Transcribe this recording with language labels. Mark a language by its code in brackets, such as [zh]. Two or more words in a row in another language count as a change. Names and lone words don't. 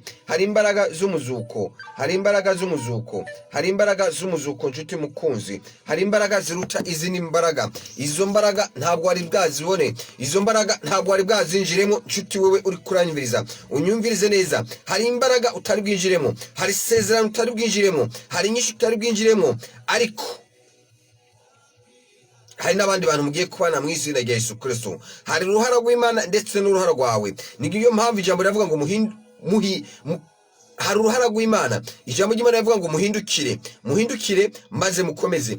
[rw] Hari imbaraga z'umuzuko, hari imbaraga z'umuzuko, hari imbaraga z'umuzuko, nshuti mukunzi. Hari imbaraga ziruta izindi mbaraga. Izo mbaraga ntabwo wari bwazibone, izo mbaraga ntabwo wari bwazinjiremo. Nshuti wewe uri kuranyumviriza, unyumvirize neza. Hari imbaraga utari bwinjiremo, hari isezerano utari bwinjiremo, hari inyishu utari bwinjiremo, ariko hari n'abandi bantu mugiye kubana mu izina rya Yesu Kristo. Hari uruhara rw'Imana ndetse n'uruhara rwawe. Niyo mpamvu ijambo riravuga ngo hari uruhara rw'Imana. Ijambo ry'Imana rivuga ngo muhindukire maze mukomeze.